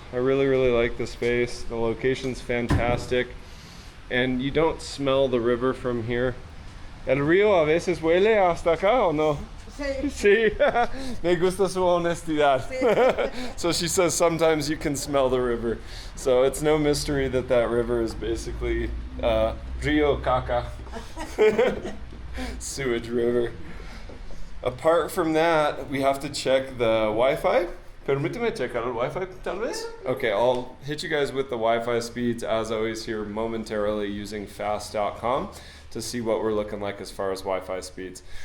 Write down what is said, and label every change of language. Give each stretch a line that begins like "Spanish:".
English: I really, really like the space. The location's fantastic. And you don't smell the river from here.
Spanish: ¿El río a veces huele hasta acá o no? Sí. Sí, me gusta su honestidad. Sí.
English: So she says sometimes you can smell the river. So it's no mystery that that river is basically Rio Caca, sewage river. Apart from that, we have to check the Wi-Fi.
Spanish: Permíteme checar el Wi-Fi, tal vez?
English: Okay, I'll hit you guys with the Wi-Fi speeds as always here momentarily using fast.com to see what we're looking like as far as Wi-Fi speeds.